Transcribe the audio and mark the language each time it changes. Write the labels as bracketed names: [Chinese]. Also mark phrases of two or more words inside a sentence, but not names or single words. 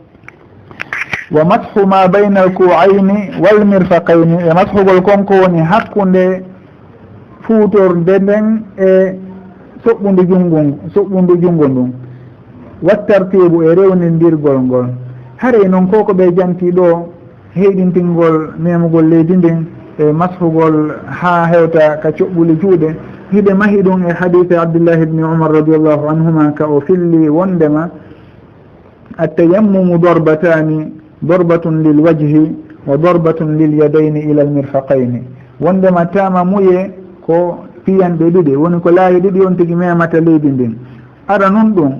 [Arabic] ومسح ما بين الكوعين والمرفقين [Fula] e mashugol konko woni hakkude fuutorde nden e soɓɓude junngo ndun wattartibu e rewnindirgol ngol haray noon koko ɓe janti ɗo heyɗintingol memugol leydi ndin e mashugol ha hewta ka coɓɓuli juuɗe hiɓe mahi ɗum e hadise abdillah ibni umar [Arabic] رضي الله عنهما [Fula] ka o filli wondema [Arabic] التيمم ضربتان ضربة للوجه وضربة لليدين إلى المرفقين [Fula] wondema tama muye ko piyanɗe ɗiɗi woni ko laayi ɗiɗi on tigui memata leydi ndin ara nun ɗum